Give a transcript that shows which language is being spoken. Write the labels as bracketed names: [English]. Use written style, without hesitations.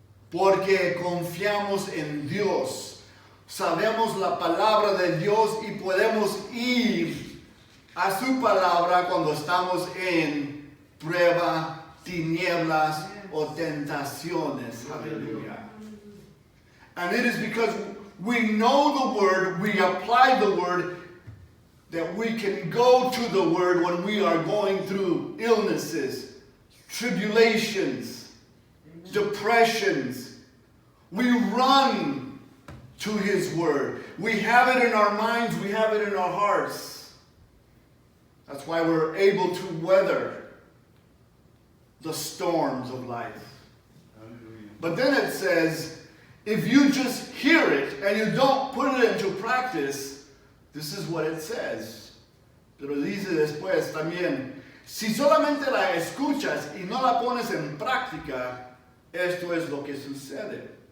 [Spanish] Porque confiamos en Dios. Sabemos la palabra de Dios y podemos ir a su palabra cuando estamos en prueba, tinieblas o tentaciones. Aleluya. [English] And it is because we know the word, we apply the word, that we can go to the word when we are going through illnesses, tribulations, depressions. We run to his word. We have it in our minds, we have it in our hearts. That's why we're able to weather the storms of life. But then it says, if you just hear it and you don't put it into practice, this is what it says. [Spanish] Pero dice después también, si solamente la escuchas y no la pones en práctica, esto es lo que sucede.